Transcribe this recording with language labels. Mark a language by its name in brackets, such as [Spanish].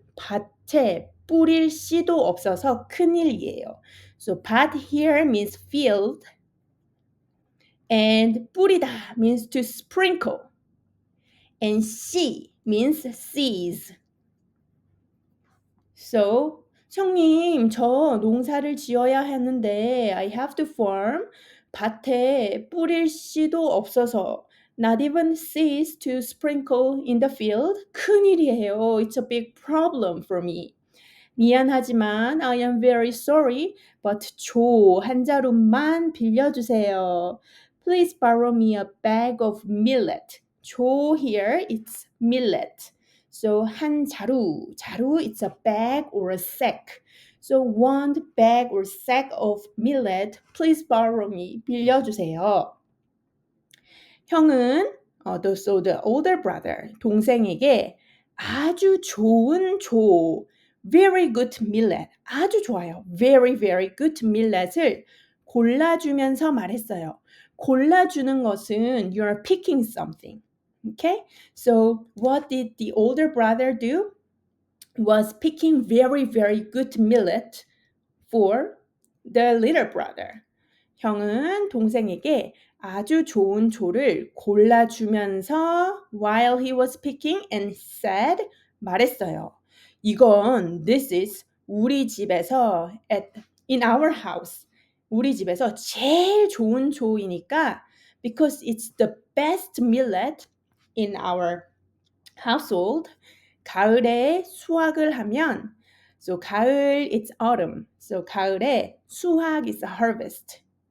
[Korean] 밭에 뿌릴 씨도 없어서 큰일이에요. [English] So 밭 here means field. And 뿌리다 means to sprinkle. And 씨 means seeds. [Korean] So, 형님, 저 농사를 지어야 하는데 [English] I have to farm. [Korean] 밭에 뿌릴 씨도 없어서 [English] not even seeds to sprinkle in the field. [Korean] 큰일이에요. [English] It's a big problem for me. [Korean] 미안하지만 [English] I am very sorry, but [Korean] 조 한 자루만 빌려주세요. [English] Please borrow me a bag of millet. 조 here it's millet. So 한 자루, 자루 it's a bag or a sack. So one bag or sack of millet, please borrow me. [Korean] 빌려주세요. 형은 [English] so the older brother, [Korean] 동생에게 아주 좋은 조, [English] very good millet, [Korean] 아주 좋아요. [English] very very good millet을 [Korean] 골라주면서 말했어요. 골라주는 것은 [English] you're picking something. Okay? So what did the older brother do? Was picking very very good millet for the little brother. [Korean] 형은 동생에게 아주 좋은 조를 골라주면서 [English] while he was picking and said [Korean] 말했어요. 이건 [English] this is [Korean] 우리 집에서 in our house 우리 집에서 제일 좋은 조이니까 [English] because it's the best millet in our household [Korean] 가을에 수확을 하면 [English] so 가을 it's autumn so 가을에 수확 is a harvest.